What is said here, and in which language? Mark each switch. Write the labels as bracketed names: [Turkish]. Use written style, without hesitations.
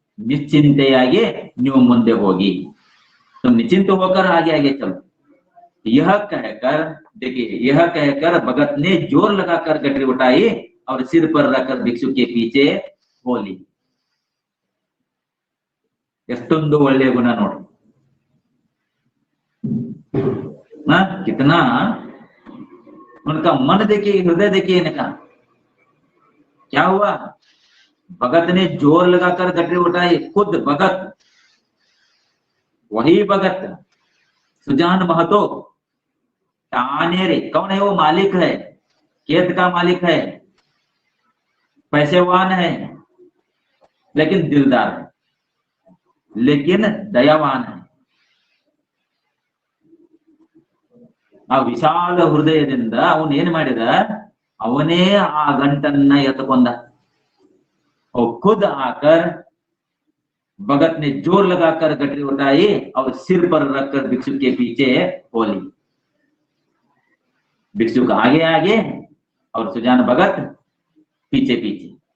[Kannada] निश्चिंತೆಯಾಗಿ ನೀವು ಮುಂದೆ ಹೋಗಿ. [Hindi] तुम निश्चिंत होकर आगे आगे चलो. यह कहकर देखिए, यह कहकर भगत ने जोर लगाकर गठरी उठाई और सिर पर रखकर भिक्षु के पीछे बोली. [Kannada] ಎಷ್ಟೊಂದು ಒಳ್ಳೆಯ ಗುಣ ನೋಡಿ. [Hindi] कितना उनका मन देखिए, हृदय देखिए इनका. क्या हुआ? भगत ने जोर लगाकर गठरी उठाई, खुद भगत, वही भगत सुजान महतो तानेरे. कौन है वो? मालिक है, खेत का मालिक है, पैसेवान है, लेकिन दिलदार है, लेकिन दयावान है. [Kannada] ಆ ವಿಶಾಲ ಹೃದಯದಿಂದ ಅವನು ಏನ್ ಮಾಡಿದ, ಅವನೇ ಆ ಗಂಟನ್ನ ಎತ್ತಕೊಂಡ. [Hindi] और खुद आकर भगत ने जोर लगाकर गठरी उठाई और सिर पर रखकर भिक्षुक के पीछे बोली. भिक्षुक आगे आगे और सुजान भगत पीछे पीछे.